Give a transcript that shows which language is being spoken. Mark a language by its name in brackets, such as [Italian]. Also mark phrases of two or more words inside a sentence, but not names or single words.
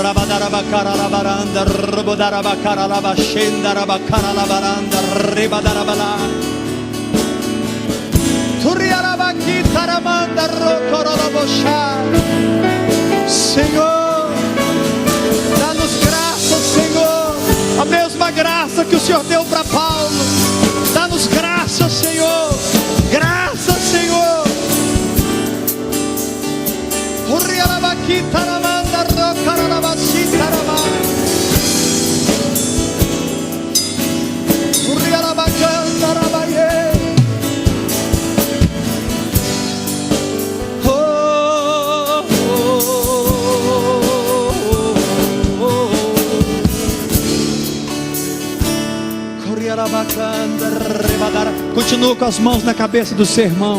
[Portuguese] Ribadarabakara la baranda, robodarabakara la bashenda, rabakara la baranda, ribadarabala. Turiarabakita ramanda, rokoro la boshar. Senhor, dá-nos graça, Senhor, a mesma graça que o Senhor deu para Paulo. Dá-nos graça, Senhor, graça, Senhor. Uriarabakita ramanda, rokoro la bashita ramanda. Uriarabakanda rabaye. Continua com as mãos na cabeça do seu irmão.